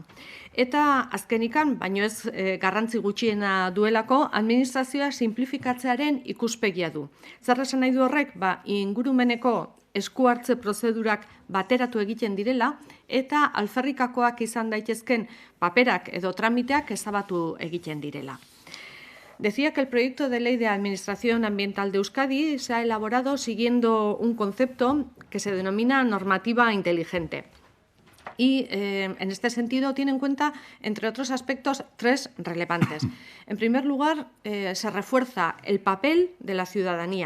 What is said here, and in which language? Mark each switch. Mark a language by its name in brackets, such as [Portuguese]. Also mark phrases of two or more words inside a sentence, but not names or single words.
[Basque] Eta azkenikan, baino ez garrantzi gutxiena duelako, administrazioa simplifikatzearen ikuspegia du. Zer esan nahi du horrek? Ingurumeneko esku hartze prozedurak bateratu egiten direla eta alferrikakoak izan daitezken paperak edo tramiteak ezabatu egiten direla. [Spanish] Decía que el proyecto de ley de Administración Ambiental de Euskadi se ha elaborado siguiendo un concepto que se denomina normativa inteligente. Y en este sentido tiene en cuenta, entre otros aspectos, tres relevantes. En primer lugar, se refuerza el papel de la ciudadanía.